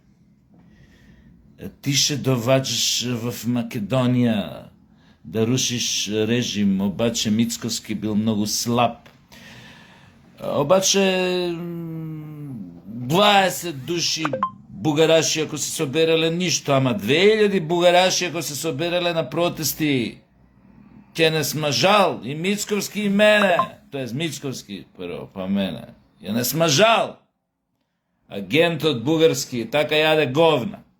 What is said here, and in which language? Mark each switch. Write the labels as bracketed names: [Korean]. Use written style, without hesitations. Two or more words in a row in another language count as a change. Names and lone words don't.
[Bulgarian] Ти ще доваджаш в Македония да рушиш режим, обаче Мицковски бил много слаб. [Macedonian] Обаче 20 души бугараши ако се соберале ништо, ама 2000 бугараши ако се соберале на протести, ќе не смажал и Мицковски и мене, тоест Мицковски прво, па мене, ја не смажал. Агентот бугарски, така јаде говна.